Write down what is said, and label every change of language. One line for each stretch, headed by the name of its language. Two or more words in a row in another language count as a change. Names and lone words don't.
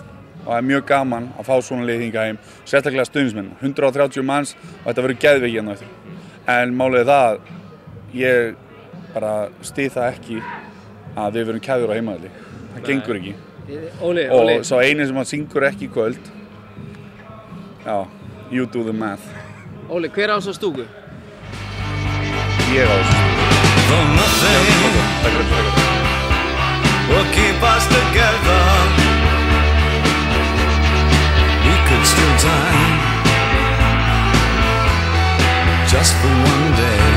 Icelandic: Og það er mjög gaman að fá svona lið hingað heim, sérstaklega stuðningsmenn, 130 manns og þetta verður geðveiki hérna eftir. En málið er það að ég bara styð það ekki að við verum keðjur á heimavelli. Það gengur ekki. Óli. Og svo eini sem syngur ekki í kvöld, já,
English: you do the math.
Icelandic: Óli, hver á þessa stúku? Ég á þessa stúku.
English: Will keep us together. We could still die just for one day.